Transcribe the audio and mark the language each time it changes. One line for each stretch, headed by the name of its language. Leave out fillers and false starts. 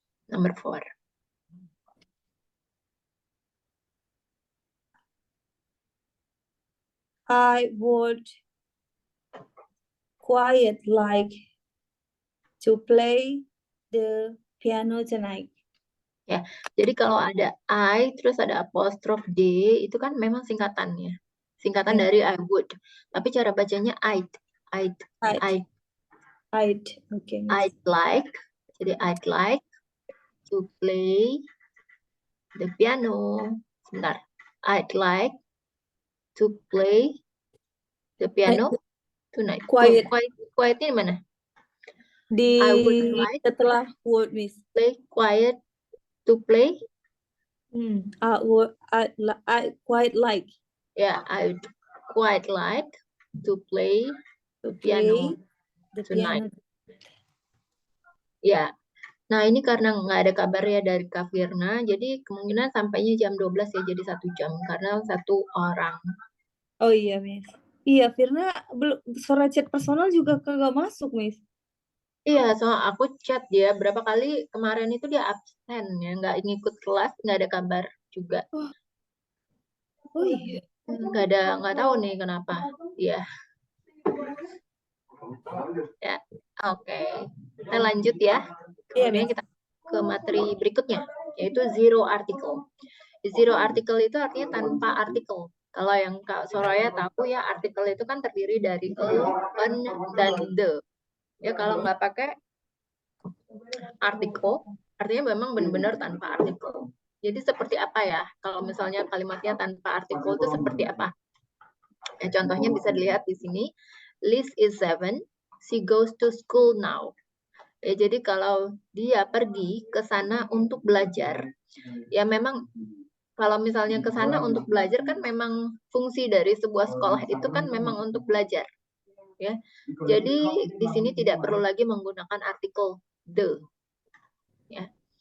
English: Number four. I would quite like to play the piano tonight.
Indonesian: Ya, jadi kalau ada I terus ada apostrof D itu kan memang singkatannya. Singkatan dari I would. Tapi cara bacanya I'd.
English: Okay. I'd like.
Indonesian: Jadi
English: I'd like to play the piano.
Indonesian: Sebentar.
English: I'd like to play the piano tonight.
Indonesian: Quietnya di mana?
English: I would like
Indonesian: setelah would miss.
English: Play quiet to play. I quite like. Yeah, I would quite like to play the piano tonight.
Indonesian: Ya, nah ini karena nggak ada kabar ya dari Kak Firna, jadi kemungkinan sampainya jam 12 ya, jadi 1 jam karena satu orang. Oh iya, Miss. Iya, Firna belum suara chat personal juga kagak masuk, Miss. Iya, soal aku chat dia berapa kali kemarin itu dia absen ya, nggak ngikut kelas, nggak ada kabar juga. Oh iya. Nggak tahu nih kenapa. Iya. Ya, oke. Kita lanjut ya. Kemudian kita ke materi berikutnya, yaitu zero article. Zero article itu artinya tanpa artikel. Kalau yang Kak Soraya tahu ya, artikel itu kan terdiri dari an, dan the. Ya, kalau nggak pakai artikel, artinya memang benar-benar tanpa artikel. Jadi seperti apa ya? Kalau misalnya kalimatnya tanpa artikel itu seperti apa? Ya, contohnya bisa dilihat di sini.
English: Liz is 7, she goes to school now.
Indonesian: Ya, jadi kalau dia pergi ke sana untuk belajar, ya memang kalau misalnya ke sana untuk belajar kan memang fungsi dari sebuah sekolah itu kan memang untuk belajar. Ya. Jadi di sini tidak perlu lagi menggunakan artikel the. Ya.